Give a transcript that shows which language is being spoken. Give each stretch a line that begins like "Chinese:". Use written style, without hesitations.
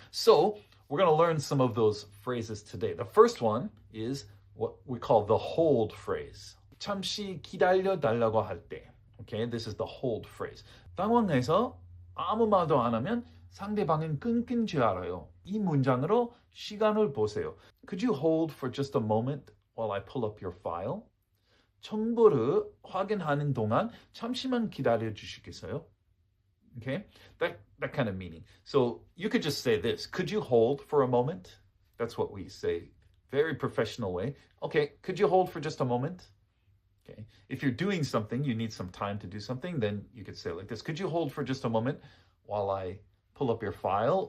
English: So we're gonna learn some of those phrases today. The first one is what we call the hold phrase.
Korean: 잠시 기다려 달라고 할 때.
English: Okay, this is the hold phrase.
Korean: 당황해서 아무 말도 안 하면 상대방은 끊긴 줄 알아요. 이 문장으로 시간을 보세요.
English: Could you hold for just a moment while I pull up your file?
Korean: 정보를 확인하는 동안 잠시만 기다려 주시겠어요?
English: Okay, that kind of meaning. So you could just say this. Could you hold for a moment? That's what we say. Very professional way. Okay, could you hold for just a moment? Okay. If you're doing something, you need some time to do something, then you could say it like this. Could you hold for just a moment while I pull up your file?